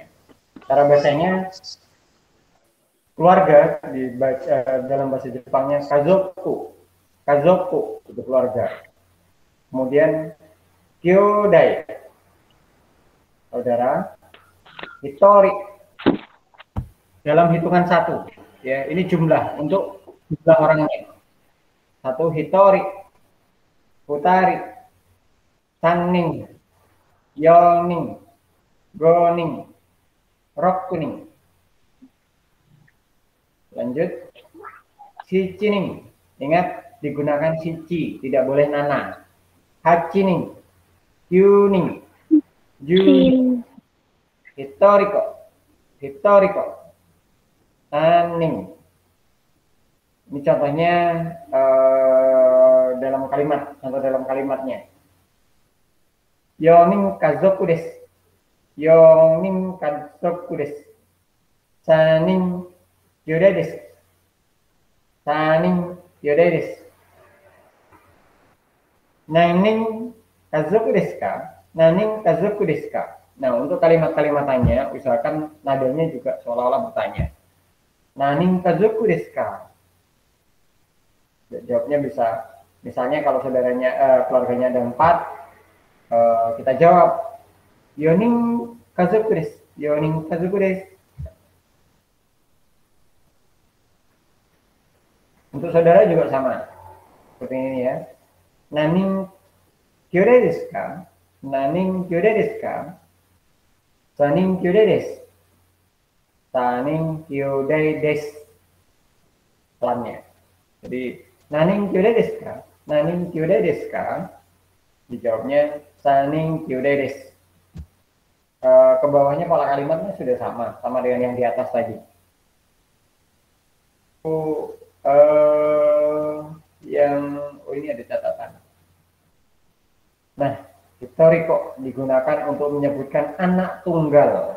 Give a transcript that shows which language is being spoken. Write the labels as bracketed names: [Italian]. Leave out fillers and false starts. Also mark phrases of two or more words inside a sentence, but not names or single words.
[Indonesian] Cara bacanya keluarga dalam bahasa Jepangnya kazoku, kazoku itu keluarga. Kemudian kyodai, saudara. Hitori dalam hitungan 1 ya, ini jumlah untuk jumlah orangnya. [Japanese] 1 ひとり、ふたり, さんにん、よにん、ごにん、ろくにん. Lanjut, shichining, ingat digunakan shichi, tidak boleh nana. はちにん、ゆにん、じゅうにん. Historiko, tanning. [Indonesian] Ini contohnya dalam kalimat, contoh dalam kalimatnya. [Japanese] 四人家族です。四人家族です. 三人よだいです。三人よだいです. 何人家族ですか? 何人家族ですか? [Indonesian] Nah, untuk kalimat-kalimat tanya, usahakan nadanya juga seolah-olah bertanya. [Japanese] 何人家族ですか? [Indonesian] Jawabnya bisa, misalnya kalau saudaranya, keluarganya ada 4, kita jawab, [Japanese] 四人家族です、四人家族です. [Indonesian] Untuk saudara juga sama, seperti ini ya. [Japanese] 何人兄弟ですか? 何人兄弟ですか? 三人兄弟です。三人兄弟です. [Indonesian] Pelannya. Jadi, [Japanese] 何人兄弟ですか? 何人兄弟ですか? [Indonesian] Dijawabnya, [Japanese] 三人兄弟です. [Indonesian] Ke bawahnya pola kalimatnya sudah sama dengan yang di atas tadi. Ini ada catatan. Nah, hitoriko digunakan untuk menyebutkan anak tunggal.